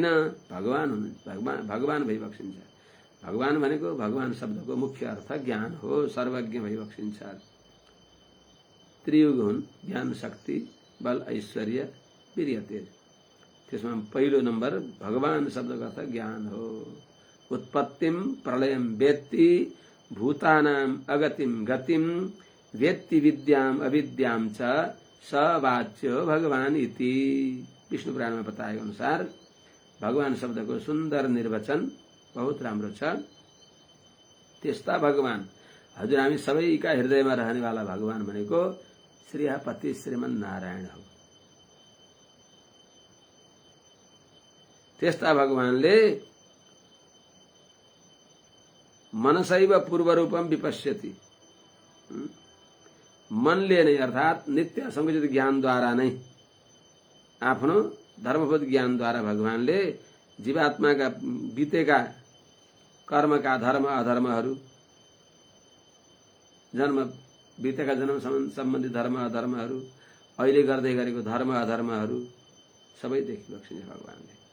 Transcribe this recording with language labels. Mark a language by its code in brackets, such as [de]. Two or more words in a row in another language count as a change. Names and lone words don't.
[ne] भगवान हुनु, भगवान भइबक्सिन्छ। भगवान भनेको भगवान शब्दको मुख्य अर्थ ज्ञान हो, सर्वज्ञ भइबक्सिन्छ। त्रियुग हुन्, ज्ञान शक्ति बल ऐश्वर्य वीर्य तेज। त्यसमा पहिलो नम्बर भगवान शब्दको अर्थ ज्ञान हो। [sa] उत्पत्तिम प्रलयम वेत्ति भूतानाम अगतिम गतिम वेत्ति विद्याम अविद्याम च स वाच्यो भगवान इति। [ne] विष्णु पुराणमा बताएको अनुसार भगवान शब्दको सुन्दर निर्वचन बहुत राम्रो छ। त्यस्ता भगवान हजुर हामी सबैका हृदयमा रहनेवाला भगवान भनेको श्रीपति श्रीमन नारायण हो। त्यस्ता भगवानले [sa] मनसैव पूर्व रूपम विपश्यति, [ne] मनले नै अर्थात नित्य संकुचित ज्ञानद्वारा नै आफ्नो धर्मबोध ज्ञानद्वारा भगवानले जीवात्माका बितेका कर्मका धर्म अधर्महरू, जन्म बितेका जन्म सम्बन्धी धर्म अधर्महरू, अहिले गर्दै गरेको धर्म अधर्महरू सबै देखिबक्सिन्छ भगवानले।